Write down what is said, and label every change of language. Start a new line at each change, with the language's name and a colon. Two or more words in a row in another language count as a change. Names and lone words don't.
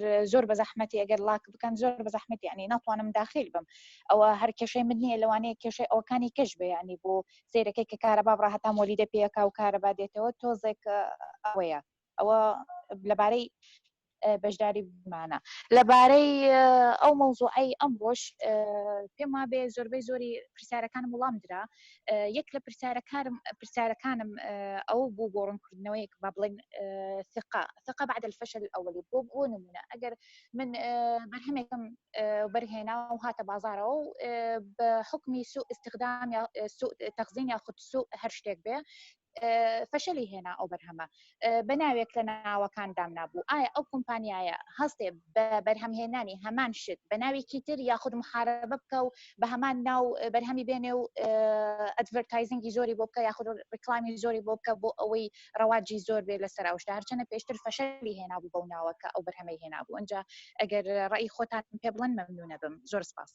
Central Kurdish: زۆر بە زەحمەتی ئەگەر لاک بکەن زۆر بە زەحمەتی ینی ناتوانم داخل بم ئەوە هەر کێشەی من نییە لەوانەیە کێشەی ئەوەکانی کەش بێ ینی بۆ سیرەکەی کە کارەبا بڕا هەتا مۆلیدە پێیەکا و کارەبا دێتەوە تۆزێک ئەوەیە ئەوە لەبارەی بەشداری بمانە لەبارەی ئەو مەوزوعی ئەمڕۆژ پێم وابێ زۆربەی زۆری پرسیارەکانم وەڵام درا یەک لە پرسیارەکانم ئەو بوو بۆ ڕوونکردنەوەیەک با بڵێن
Arabic: ثقة بعد الفشل الأولي
Central Kurdish: بۆ نمونە ئەگەر من بەرهەمێکم بەرهێنا و هاتە بازارەوە و بە حکمی
Arabic: سوء استخدام
Central Kurdish: یا
Arabic: سوء تەخزین
Central Kurdish: یاخود سوء هەر شتێک بێ فشلی هێنا ئەو بەرهەمە بەناوێک لە ناوەکاندام نابوو ئایا ئەو کۆمپانیایە هەستێ بە بەرهەمهێنانی هەمان شت بە ناوێکی تر یاخود محارەبە بکە و بە هەمان ناو بەرهەمی بێنێ و ئەدڤەرتایزینگی زۆری بۆ بکە یاخود ڕیکلامی زۆری بۆ بکە بۆ ئەوەی ڕەواجی زۆر بێ لەسەر ئەوشتا هەرچەنە پێشتر فەشلی هێنابوو بەو ناوەکە ئەو بەرهەمەی هێنابوو ئەنجا ئەگەر ڕێی خۆتان پێ بڵێن مەمنونە بم زۆر سپاس